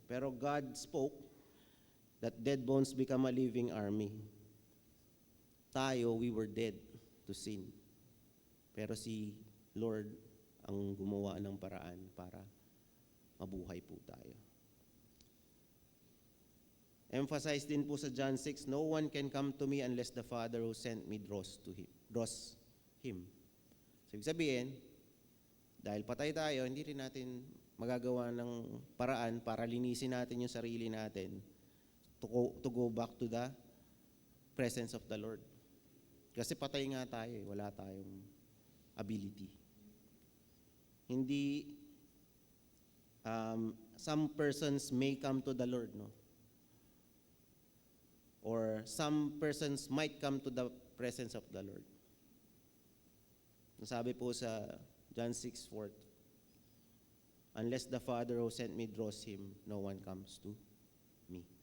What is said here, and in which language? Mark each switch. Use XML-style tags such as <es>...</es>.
<en>Pero God spoke that dead bones become a living army.</en> <tl>Tayo,</tl> <en>we were dead to sin.</en> <tl>Pero si Lord ang gumawa ng paraan para mabuhay po tayo.</tl> <en>Emphasize</en> <tl>din po sa</tl> <en>John 6, no one can come to me unless the Father who sent me draws him.</en> <tl>So, ibig sabihin, dahil patay tayo, hindi rin natin magagawa ng paraan para linisin natin yung sarili natin</tl> <en>to go back to the presence of the Lord.</en> <tl>Kasi patay nga tayo, wala tayong ability.</tl> <en>Hindi, some persons may come to the Lord, no? Or some persons might come to the presence of the Lord.</en> <tl>Nasabi po sa</tl> <en>John 6:4, unless the Father who sent me draws him, no one comes to me.</en>